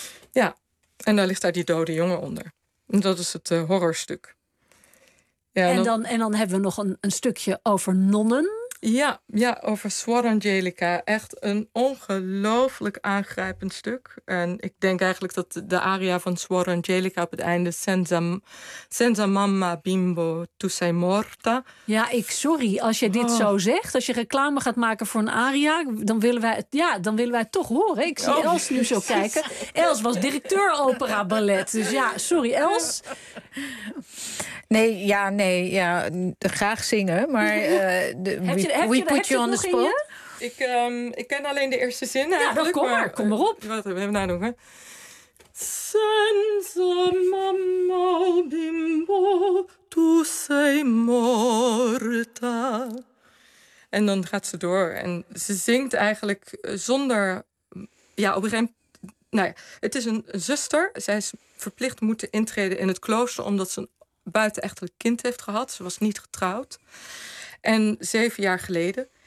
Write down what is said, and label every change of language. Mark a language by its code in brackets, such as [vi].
[nl] Ja, en daar ligt daar die dode jongen onder. En dat is het horrorstuk. Ja, en dan hebben we nog een stukje over nonnen. Ja, over Suor Angelica. Echt een ongelooflijk aangrijpend stuk. En ik denk eigenlijk dat de aria van Suor Angelica op het einde... [it] Senza mamma bimbo, tu sei morta. [nl] Ja, als je dit zo zegt, als je reclame gaat maken voor een aria... dan willen wij het toch horen. Ik zie Els nu zo kijken. Els was directeur opera ballet. Dus ja, sorry Els. Nee, graag zingen, maar [en] we put you on the spot. [nl] Ik ken alleen de eerste zin eigenlijk. Ja, kom maar op. Wat hebben we nou nog? [it] Senza mamma bimbo, tu sei morta. [nl] En dan gaat ze door en ze zingt eigenlijk zonder... Ja, op een gegeven moment... Nou ja, het is een zuster. Zij is verplicht moeten intreden in het klooster omdat ze... buitenechtelijk kind heeft gehad. Ze was niet getrouwd. En 7 jaar geleden.